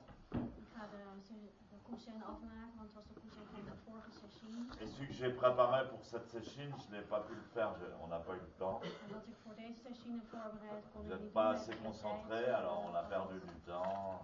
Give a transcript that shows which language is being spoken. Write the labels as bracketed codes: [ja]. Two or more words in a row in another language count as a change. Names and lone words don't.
[nl] Ik ga de koetsen afmaken, want het was de koetsen van de vorige sessie. [fr] Et celui que j'ai préparé pour cette session, je n'ai pas pu le faire, on n'a pas eu le temps. [nl] En wat ik voor deze sessie heb voorbereid, kon [fr] Vous [nl] ik [fr] n'êtes [nl] niet [fr] pas [nl] doen. [fr] assez concentré, alors on a perdu du temps.